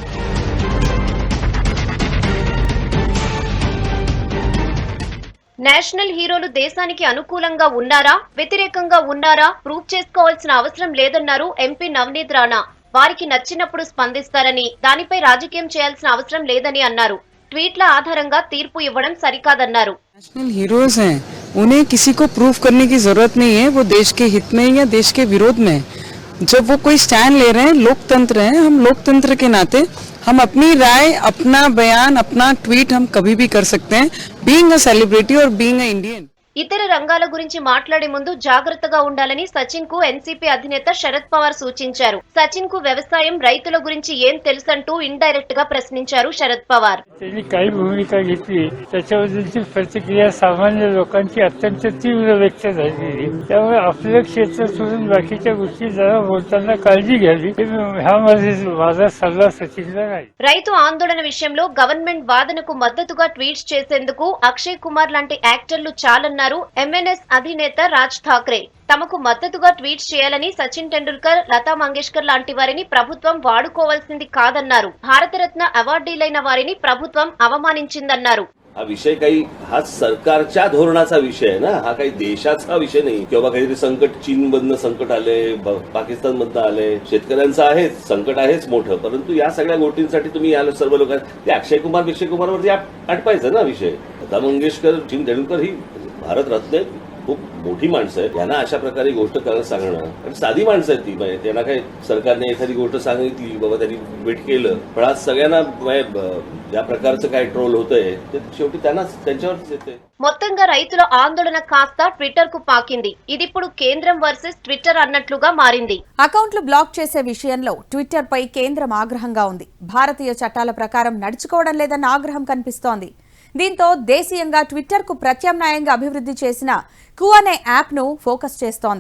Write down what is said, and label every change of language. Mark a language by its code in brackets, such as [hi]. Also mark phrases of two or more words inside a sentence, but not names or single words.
[te] నేషనల్ హీరోలు దేశానికి అనుకూలంగా ఉన్నారా, వ్యతిరేకంగా ఉన్నారా ప్రూవ్ చేసుకోవాల్సిన అవసరం లేదన్నారు ఎంపీ నవనీత్ రాణా. వారికి నచ్చినప్పుడు స్పందిస్తారని, దానిపై రాజకీయం చేయాల్సిన అవసరం లేదని అన్నారు. ట్వీట్ల ఆధారంగా తీర్పు ఇవ్వడం సరికాదన్నారు. [hi] नेशनल हीरोज हैं, उन्हें किसी को प्रूफ करने की जरूरत नहीं है, वो देश के हित में या देश के विरोध में। जब वो कोई स्टैंड ले रहे हैं, लोकतंत्र है, हम लोकतंत्र के नाते हम अपनी राय, अपना बयान, अपना ट्वीट हम कभी भी कर सकते हैं, [en] being a celebrity [hi] और [en] being an Indian. [te] ఇతర రంగాల గురించి మాట్లాడే ముందు జాగ్రత్తగా ఉండాలని సచిన్ కు ఎన్సీపీ అధినేత శరద్ పవార్ సూచించారు. సచిన్ కు వ్యవసాయం, రైతుల గురించి ఏం తెలుసంటూ ఇండైరెక్ట్ గా ప్రశ్నించారు శరద్ పవార్. [mr] त्यांनी काही भूमिका घेतली, त्याच्याबद्दलची प्रतिक्रिया सामान्य लोकांची अत्यंत तीव्र व्यक्त झालेली. त्यामुळे आपलं क्षेत्र सोडून बाकीच्या गोष्टी जरा बोलताना काळजी घ्यावी, ह्यामध्ये माझा सल्ला सचिनला राहील. [te] రైతు ఆందోళన విషయంలో గవర్నమెంట్ వాదనకు మద్దతుగా ట్వీట్స్ చేసేందుకు అక్షయ్ కుమార్ లాంటి యాక్టర్లు చాలన్నారు ఎంఎన్ఎస్ అధినేత రాజ్ ఠాక్రే. తమకు మద్దతుగా ట్వీట్స్ చేయాలని సచిన్ టెండూల్కర్, లతా మంగేష్కర్ లాంటి వారిని ప్రభుత్వం వాడుకోవాల్సింది కాదన్నారు. భారతరత్న అవార్డీలైన వారిని ప్రభుత్వం అవమానించిందన్నారు. [mr] हा विषय काही हा सरकारच्या धोरणाचा विषय आहे ना, हा काही देशाचा विषय नाही. किंवा काहीतरी संकट चीनमधनं संकट आले, पाकिस्तानमधनं आले, शेतकऱ्यांचं आहे संकट आहेच मोठं, परंतु या सगळ्या गोष्टींसाठी तुम्ही या सर्व लोकांना ते अक्षय कुमारवरती आटपायचं ना विषय. लता मंगेशकर, सचिन तेंडुलकर ही भारतरत्न आहेत, खूप मोठी माणसं आहेत. यांना अशा प्रकारे गोष्ट करायला सांगणं, आणि साधी माणसं आहेत ती, म्हणजे त्यांना काही सरकारने एखादी गोष्ट सांगितली, बाबा त्यांनी वेट केलं, पण आज सगळ्यांना या प्रकारचं काय ट्रोल होतंय ते शेवटी त्यांच्यावरच येते. [te] మొత్తంగా రైతుల ఆందోళన కాస్త ట్విట్టర్ కు పాకింది. ఇదిప్పుడు కేంద్రం వర్సెస్ ట్విట్టర్ అన్నట్లుగా మారింది. అకౌంట్లు బ్లాక్ చేసే విషయంలో ట్విట్టర్ పై కేంద్రం ఆగ్రహంగా ఉంది. భారతీయ చట్టాల ప్రకారం నడుచుకోవడం లేదన్న ఆగ్రహం కనిపిస్తోంది. దీంతో దేశీయంగా ట్విట్టర్ కు ప్రత్యామ్నాయంగా అభివృద్ధి చేసిన కూ అనే యాప్ ను ఫోకస్ చేస్తోంది.